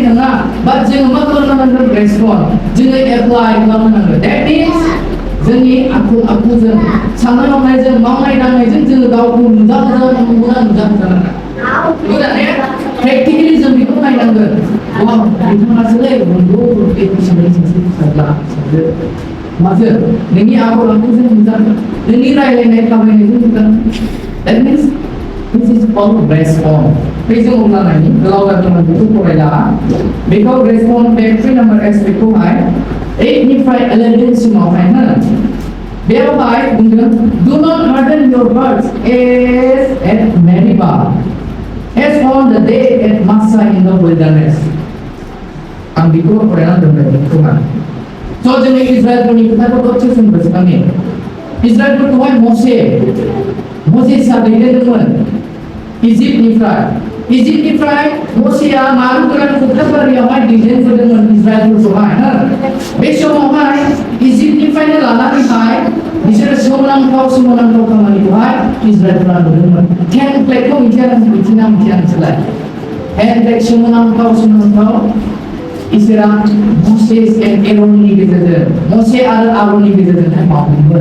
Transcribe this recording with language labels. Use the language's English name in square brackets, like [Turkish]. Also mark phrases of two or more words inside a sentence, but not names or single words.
[Bodo] नङा बाट जोङो मा खालामनांगोन रेसपन्ड जोङो एप्लाइ खालामनांगोन [English] that means [Bodo] जोंनि आखुजों साननाय हनायजों मावनाय दांनायजों जोङो गावखौ नुजाहोजानांगोन प्रेक्टिकेलि जों बेखौ नायनांगोन बिथाङासोलै नंगौ हिसाबै सासे फिसाज्ला माथो नोंनि आखल आखुजों नुजागोन नोंनि रायलायनाय थाबायनायजों नुजागोन [English] that means this is called respond [Bodo] जों अब्ला नायनि गोलाव जादोंमोन बेखौ फरायला बेखौ रेसपन्ड बे 3 [English] number aspect [Bodo] 8 निफ्राय 11 सिमावहाय बेवहाय बुंदों [English] do not harden your hearts as at Meribah as on the day at Massah in the wilderness [Bodo] आं बेखौ फरायना दोनबाय बेखौहाय स' जोंनि इजराइलफोरनि खोथाखौ दसे सम गोसोखांनि इजराइलफोरखौहाय मसेसा दैदेनदोंमोन इजिप्टनिफ्राय मसेया मारुं गोरान फोथारबारियावहाय दैदेनबोदोंमोन इजराइलफोरखौहाय बे समावहाय इजिप्टनिफ्रायनो लानानैहाय बिसोरो सोमोनांथाव खामानिखौहाय इजराइलफोरा नुदोंमोन 10 प्लेगखौ मिथिया नोंसोरलाय And somonaंथाव इसोरा [English] Moses and Aaron [Bodo] गेजेरजों मसे आरो आरननि गेजेरजों मावदोंमोन।